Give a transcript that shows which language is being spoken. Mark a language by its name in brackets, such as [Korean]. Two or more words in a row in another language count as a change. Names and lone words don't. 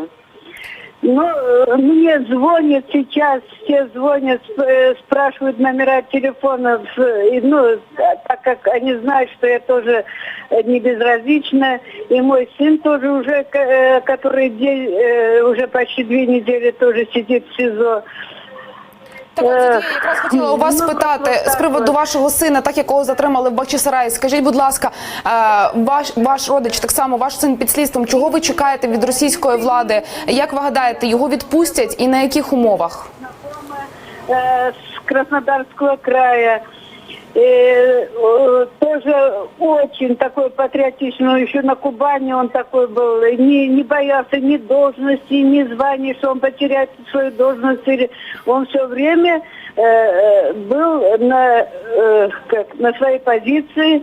[Russian] Ну, мне звонят сейчас, все звонят, спрашивают номера телефонов, ну, так как они знают, что я тоже не безразлична, и мой сын тоже уже, который уже почти 2 недели тоже сидит в СИЗО. [Ukrainian] Так, я якраз хотіла у вас спитати з приводу вашого сина, так якого затримали в Бахчисараї. Скажіть, будь ласка, ваш родич, так само ваш син під слідством, чого ви чекаєте від російської влади? Як ви гадаєте, його відпустять і на яких умовах? [Russian] С Краснодарского края. Тоже очень такой патриотичный, еще на Кубани он такой был, не боялся ни должности, ни званий, что он потеряет свою должность. Он все время был на своей позиции.